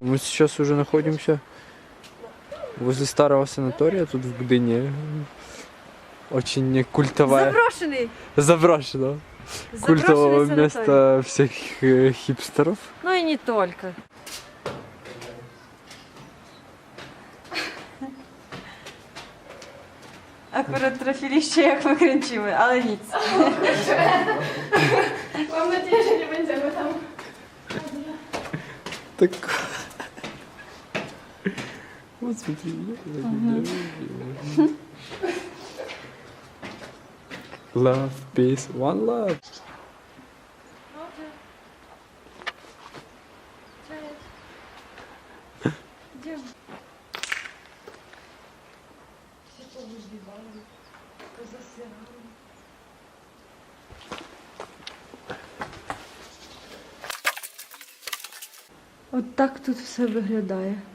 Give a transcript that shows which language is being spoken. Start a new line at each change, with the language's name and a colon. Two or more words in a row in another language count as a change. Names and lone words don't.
Russian: Мы сейчас уже находимся возле старого санатория, тут в Гдыне. Очень культовая... Заброшенный! Заброшено. Культовое место всех хипстеров. Ну и не только.
Polish: Akurat trafiliście jak wykręciły, ale nic. Mam nadzieję, że nie będziemy tam.
Russian: Так... Вот смотри.
English: Love, peace, one love.
Polish: Idziemy.
Ukrainian: От так тут все виглядає.